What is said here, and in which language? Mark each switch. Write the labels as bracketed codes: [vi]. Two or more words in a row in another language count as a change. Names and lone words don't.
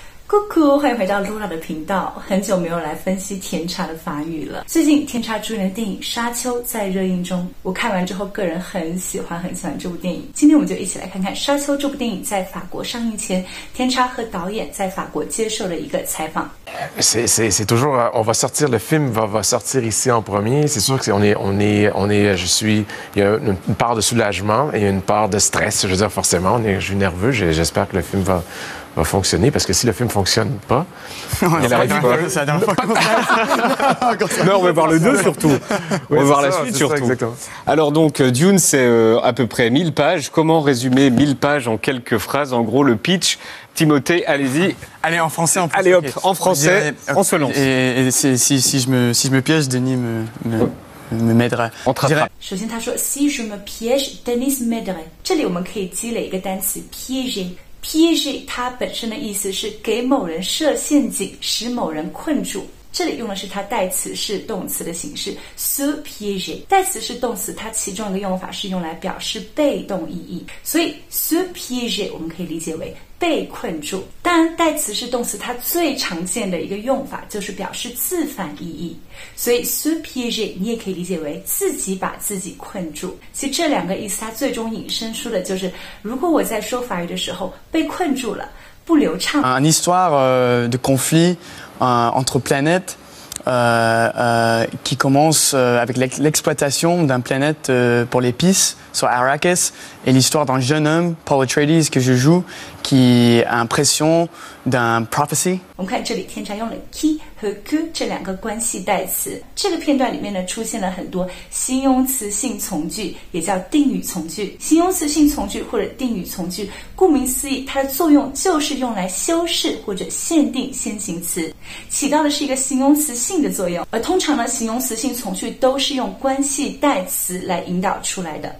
[fr] Coucou， [zh] 欢迎回到 Lola 的频道。很久没有来分析甜茶的法语了。最近甜茶主演的电影《沙丘》在热映中，我看完之后个人很喜欢这部电影。今天我们就一起来看看《沙丘》这部电影在法国上映前，甜茶和导演在法国接受了一个采访。 [fr] C'est toujours, on va sortir le film va sortir ici en premier. C'est sûr qu'il y a une part de soulagement et une part de stress. Je veux dire forcément, je suis nerveux. J'espère que le film va fonctionner, parce que si le film fonctionne pas, il arrive quoi? C'est la dernière fois qu'on Non, on va voir le 2 surtout. On va voir la suite surtout. Exactement. Alors donc, Dune, c'est à peu près 1000 pages. Comment résumer 1000 pages en quelques phrases? En gros, le pitch. Timothée, allez-y. Allez, en français, en plus. Allez hop, en français, on se lance. Et si je me piège, Denis m'aiderait. On te rattrape. [zh] 首先他说 [fr] si je me piège, Denis m'aiderait。 [zh] 这里我们可以积累一个单词 piéger。piéger 它本身的意思是给某人设陷阱，使某人困住。这里用的是它代词式动词的形式 [fr] se piéger。 [zh] 代词式动词它其中一个用法是用来表示被动意义，所以 [fr] se piéger [zh] 我们可以理解为被困住。当然代词式动词它最常见的一个用法就是表示自反意义，所以 [fr] se piéger [zh] 你也可以理解为自己把自己困住。其实这两个意思它最终引申出的就是如果我在说法语的时候被困住了，不流畅。 [fr] Une histoire de conflit entre planètes qui commence avec l'exploitation d'une planète pour l'épice sur Arrakis et l'histoire d'un jeune homme, Paul Atreides, que je joue, qui a l'impression d'un prophecy. [zh] 我们看这里甜茶用了 qui 和 que 这两个关系代词。这个片段里面呢出现了很多形容词性从句，也叫定语从句。形容词性从句或者定语从句，顾名思义，它的作用就是用来修饰或者限定先行词，起到的是一个形容词性的作用。而通常呢，形容词性从句都是用关系代词来引导出来的。